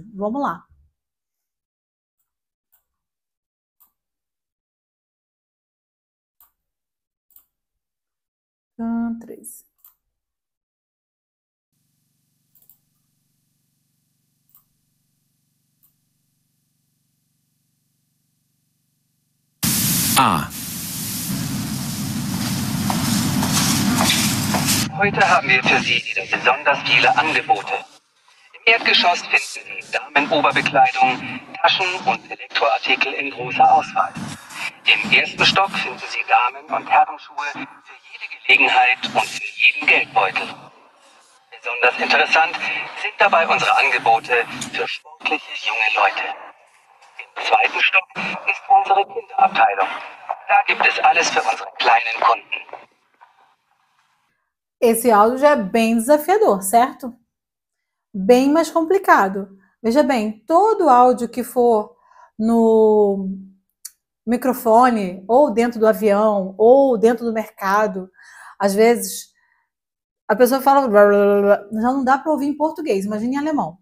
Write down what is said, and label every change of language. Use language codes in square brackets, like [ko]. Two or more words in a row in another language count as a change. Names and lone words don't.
[pt] Vamos lá. Três. A. [de] Heute haben wir für Sie wieder besonders viele Angebote. Im Erdgeschoss finden Sie Damenoberbekleidung, Taschen und Elektroartikel in großer Auswahl. Im ersten Stock finden Sie Damen- und Herrenschuhe für jede Gelegenheit und für jeden Geldbeutel. Besonders interessant sind dabei unsere Angebote für sportliche junge Leute. Im zweiten Stock ist unsere Kinderabteilung. Da gibt es alles für unsere kleinen Kunden. [pt] Esse áudio já é bem desafiador, certo? Bem mais complicado. Veja bem, todo áudio que for no microfone, ou dentro do avião, ou dentro do mercado, às vezes a pessoa fala, já não dá para ouvir em português, imagine em alemão.